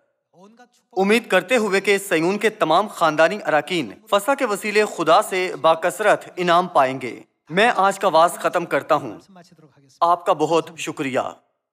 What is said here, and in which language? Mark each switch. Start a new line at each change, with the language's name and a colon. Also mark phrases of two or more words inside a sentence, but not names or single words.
Korean: 온갖 축복
Urdu: امید کرتے ہوئے کہ سیون کے تمام خاندانی اراکین فسح کے وسیلے خدا سے باکثرت انعام پائیں گے۔ میں آج کا واعظ ختم کرتا ہوں۔
Korean: 말씀 마치도록 하겠습니다.
Urdu: آپ کا بہت شکریہ۔